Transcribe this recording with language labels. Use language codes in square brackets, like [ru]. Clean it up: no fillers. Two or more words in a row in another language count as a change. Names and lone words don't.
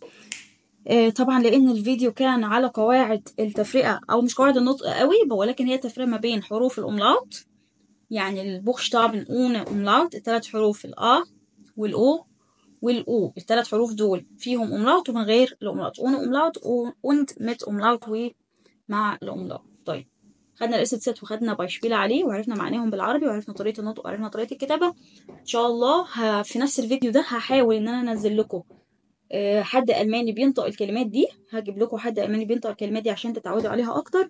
[ar] طبعا لان الفيديو كان على قواعد التفرقة، او مش قواعد النطق قوي، ولكن هي تفرقة ما بين حروف الاملاط يعني البوكشتابن [de] ohne Umlaut، [ar] الثلاث حروف الآ والأو والأو، الثلاث حروف دول فيهم أملاوت ومن غير الأملاوت، [de] ohne Umlaut und mit Umlaut [ar] ومع الأملاوت. طيب خدنا الاسد ست وخدنا بايشبيل عليه وعرفنا معناهم بالعربي وعرفنا طريقة النطق وعرفنا طريقة الكتابة. إن شاء الله في نفس الفيديو ده هحاول إن أنا أنزل لكم حد ألماني بينطق الكلمات دي، هجيب لكم حد ألماني بينطق الكلمات دي عشان تتعودوا عليها أكتر.